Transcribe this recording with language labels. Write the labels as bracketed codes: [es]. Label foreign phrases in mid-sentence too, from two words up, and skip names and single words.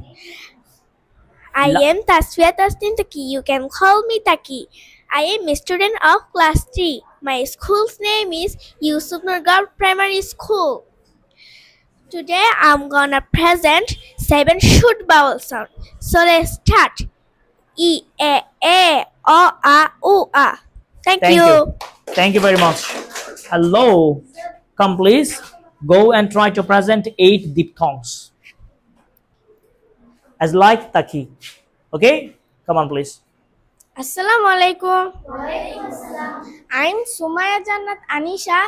[en] I am Tasfiya Tasnim Taki. You can call me Taki. I am a student of class 3. My school's name is Yusuf Nurgar Primary School. Today I'm gonna present 7 short vowel sounds. So let's start. I, e, o, a, u, a. Thank you. Thank you very much. Hello. Come, please. Go and try to present 8 diphthongs. As like Taki. Okay? Come on, please. [ar] السلام عليكم. [en] I'm Sumaya Jannat Anisha.